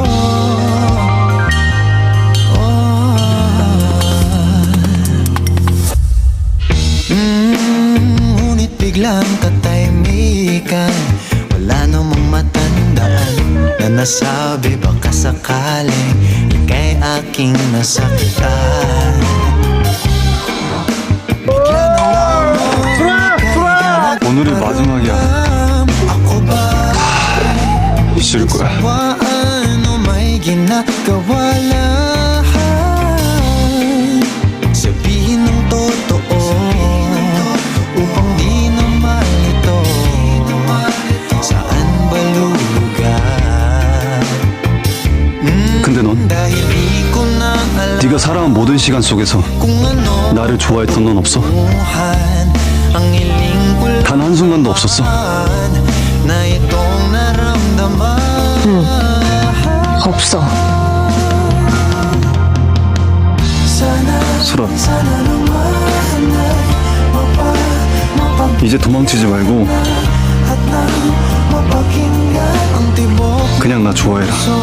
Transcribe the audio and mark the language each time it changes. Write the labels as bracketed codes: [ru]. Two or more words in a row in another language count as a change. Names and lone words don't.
[tl] Ngunit biglang katahimikan, wala namang matandaan na nasabi baka sakaling ika'y aking nasakitan. Bigla na lamang [ko] 오늘이 마지막이야. [tl] ako ba [ko] 있을 거야. [tl] sawaan o may ginagawa lang? Sabihin ng totoo upang di na malito. Saan ba lulugar? [ko] 근데 넌 [tl] dahil di ko na alam [ko] 네가 살아온 모든 시간 속에서 [tl] kung ano [ko] 나를 좋아했던 넌 없어? [tl] tunguhan. Ang hiling ko lang [ko] 단 한순간도 없었어. [tl] na itong naramdaman. [ko] 없어. 수라, 이제 도망치지 말고 그냥 나 좋아해라.